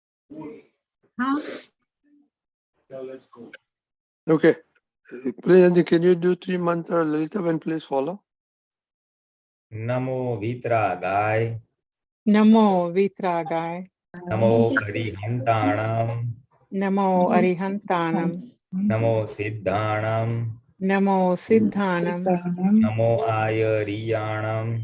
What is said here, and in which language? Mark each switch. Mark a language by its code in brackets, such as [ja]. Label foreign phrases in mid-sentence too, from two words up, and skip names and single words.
[en] Huh? Okay. Pulinanandji, can you do 3 mantra Lalita and please follow? [pra] Namo Vitragai, Namo Vitragai. Namo Arihantanam, Namo Arihantanam. Namo Siddhanam, Namo Siddhanam. Namo Ayariyanam,